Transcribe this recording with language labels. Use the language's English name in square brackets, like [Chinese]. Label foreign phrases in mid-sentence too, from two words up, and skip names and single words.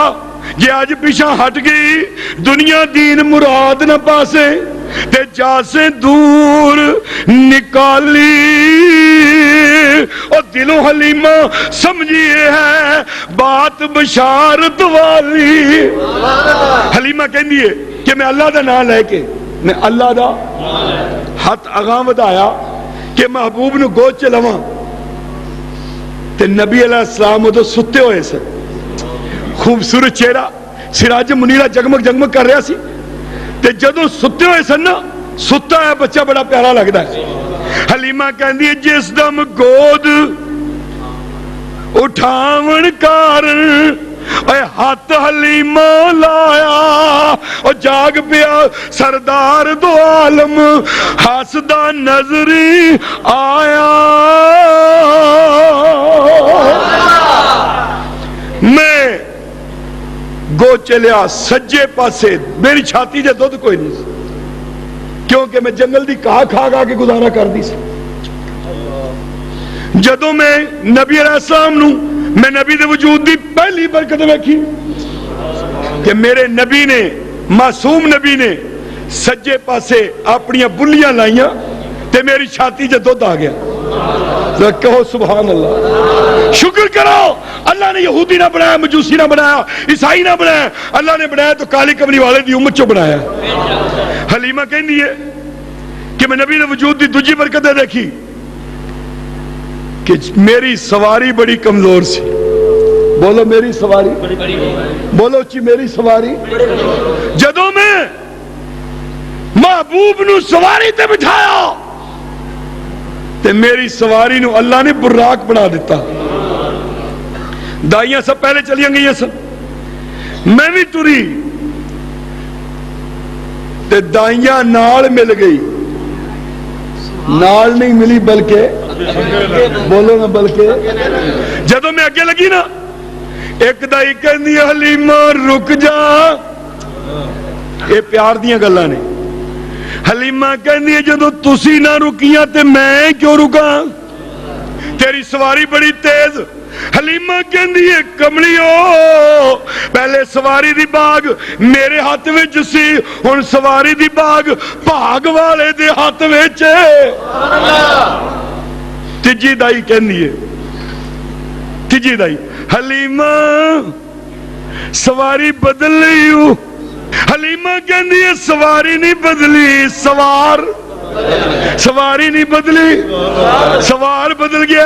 [Punjabi] جی آج پیچھا ہٹ گئی، دنیا دین مراد نہ پاسے تے جا سے دور نکالی. اور دلوں حلیمہ سمجھیے ہے بات بشارت والی. حلیمہ کہندی ہے کہ میں اللہ دا نام لے کے، میں اللہ دا ہاتھ اگاں ودایا کہ محبوب نو گود چ لواں. تے نبی علیہ السلام ادو ستے ہوئے سن، خوبصورت چہرہ، سراج منیرہ جگمگ جگمگ کر رہا سی. تے جدو ستے ہوئے سن نا، ستا ہے بچہ بڑا پیارا لگتا ہے. حلیمہ کہندی ہے جس دم گود اٹھاون کارن اے ہاتھ حلیمہ لایا اور جاگ پیا سردار دو عالم ہاسدہ نظری آیا. میں گو چلیا سجے پاسے، میری چھاتی جے دودھ کوئی نہیں کیونکہ میں جنگل دی کھا کھا کھا کے گزارا کر دی. جدوں میں نبی علیہ السلام نو، میں نبی دے وجود دی پہلی برکت ویکھی کہ میرے نبی نے، معصوم نبی نے سجے پاسے اپنیاں بلیاں لائیاں تے میری چھاتی جے دودھ آ گیا. کہو سبحان اللہ. شکر کرو اللہ نے یہودی نہ بنایا، مجوسی نہ بنایا، عیسائی نہ بنایا. اللہ نے بنایا تو کالی کملی والے دی امت چو بنایا. حلیمہ کہندی ہے کہ میں نبی نے وجود دی دوجی برکت دیکھی کہ میری سواری بڑی کمزور سی. بولو میری سواری، بولو چی میری سواری. جدوں میں محبوب نو سواری تے بٹھایا تے میری سواری نو اللہ نے براق بنا دیتا. دائیاں سب پہلے چلیاں گئی سن، میں بھی ٹری تے دائیاں نال مل گئی. نال نہیں ملی بلکہ، بولو نا بلکہ. جدوں میں اگے لگی نا، ایک دائی کہندی حلیمہ رک جا، یہ پیار دیاں گلاں نے. حلیمہ کہندی ہے جدوں تسی نہ رکیاں تے میں کیوں رکاں, تیری سواری بڑی تیز. حلیمہ کہندی ہے کملیو پہلے سواری دی باغ میرے ہاتھ وچ سی, ہن سواری دی باغ بھاگ والے دے ہاتھ وچ. تیجی دائی کہندی ہے, تیجی دائی حلیمہ سواری بدل لئی ہو. حلیمہ کہندی ہے سواری نہیں بدلی, سواری نہیں بدلی, سوار بدل گیا.